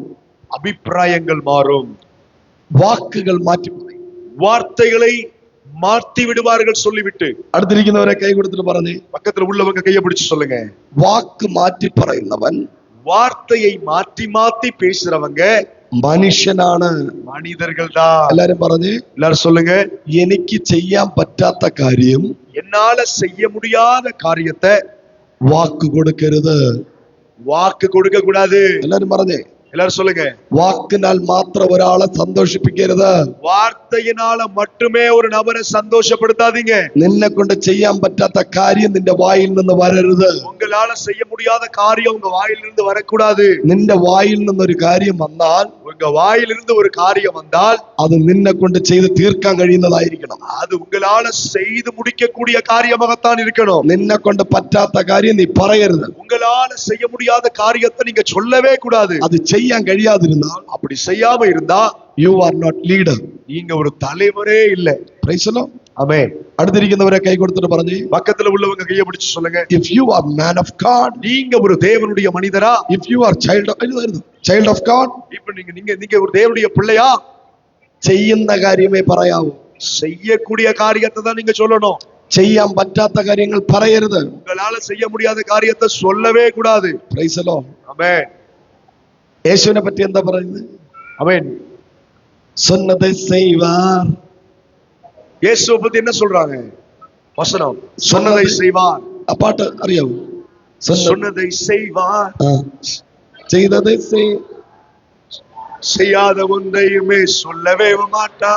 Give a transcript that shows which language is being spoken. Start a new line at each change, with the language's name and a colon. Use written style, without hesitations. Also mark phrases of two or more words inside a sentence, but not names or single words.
Tamil: அபிப்பிராயங்கள் மாறும்,
Malayalam: വാക്കുകൾ മാറ്റി പറയും.
Tamil: வார்த்தைகளை மாற்றி விடுவார்கள் சொல்லிவிட்டு.
Malayalam: അടുത്തിരിക്കുന്നവരെ കൈ കൊടുത്തിട്ട് പറഞ്ഞേ,
Tamil: பக்கத்துல உள்ளவங்க கையை பிடிச்சு சொல்லுங்க.
Malayalam: വാക്ക് മാറ്റി പറയുന്നവൻ,
Tamil: வார்த்தையை மாற்றி மாத்தி பேசுறவங்க
Malayalam: മനുഷ്യനാണ്.
Tamil: மனிதர்கள் தான்.
Malayalam: എല്ലാരും പറഞ്ഞേ,
Tamil: எல்லாரும் சொல்லுங்க.
Malayalam: എനിക്ക് ചെയ്യാൻ പറ്റാത്ത കാര്യം
Tamil: என்னால செய்ய முடியாத காரியத்தை
Malayalam: വാക്ക് കൊടുക്കരുത്.
Tamil: வாக்கு கொடுக்க கூடாது.
Malayalam: എല്ലാരും പറഞ്ഞേ,
Tamil: எல்லாரும் சொல்லுங்க.
Malayalam: വാക്കിനാൽ മാത്രം ഒരാളെ സന്തോഷിപ്പിക്കരുത്.
Tamil: வார்த்தையினால மட்டுமே ஒரு நபரை சந்தோஷப்படுத்தாதீங்க.
Malayalam: നിന്നെ കൊണ്ട് ചെയ്യാൻ പറ്റാത്ത കാര്യം നിന്റെ വായിൽ നിന്ന് വരരുത്.
Tamil: உங்களால செய்ய முடியாத காரியம் உங்க வாயிலிருந்து வரக்கூடாது.
Malayalam: നിന്റെ വായിൽ നിന്നൊരു കാര്യം വന്നാൽ,
Tamil: உங்க வாயிலிருந்து ஒரு காரியம் வந்தால்
Malayalam: അത് നിന്നെ കൊണ്ട് ചെയ്ത് തീർക്കാൻ കഴിയുന്നതായിരിക്കണം.
Tamil: அது உங்களால செய்து முடிக்கக்கூடிய காரியமாகத்தான் இருக்கணும்.
Malayalam: നിന്നെ കൊണ്ട് പറ്റാത്ത കാര്യം നീ പറയരുത്.
Tamil: உங்களால செய்ய முடியாத காரியத்தை நீங்க சொல்லவே கூடாது.
Malayalam: അത് ചെയ്യാൻ കഴിയാതിരുന്നാൽ,
Tamil: அப்படி செய்யாம இருந்தா
English: you are not leader.
Tamil: நீங்க ஒரு தலைவரே இல்ல.
English: Praise the Lord.
Tamil: ஆமென்.
Malayalam: അടുത്തിരിക്കുന്നവരെ കൈ കൊടുത്തിട്ട് പറഞ്ഞു,
Tamil: பக்கத்துல உள்ளவங்க கையை பிடிச்சு சொல்லுங்க.
English: if you are man of God,
Tamil: நீங்க ஒரு தேவனுடைய மனிதரா?
English: if you are child of God,
Tamil: இப்ப நீங்க ஒரு தேவனுடைய பிள்ளையா?
Malayalam: ചെയ്യുന്ന കാര്യമേ പറയാവൂ.
Tamil: செய்யக்கூடிய காரியத்தை தான் நீங்க சொல்லணும்.
Malayalam: ചെയ്യാൻ പറ്റാത്ത കാര്യങ്ങൾ പറയരുത്.
Tamil: உங்களால செய்ய முடியாத காரியத்தை சொல்லவே கூடாது.
English: Praise the Lord.
Tamil: ஆமென்.
Malayalam: യേശുവിനെ പറ്റി എന്താ പറയുന്നത്?
Tamil: ஆமென். சொன்னதை செய்வார். இயேசுவை பத்தி என்ன சொல்றாங்க? வசனம் சொன்னதை செய்வார். பாட்டு அறியாவு. சொன்னதை செய்வார், செய்ததை செய்யாத ஒன்றையுமே சொல்லவே மாட்டார்.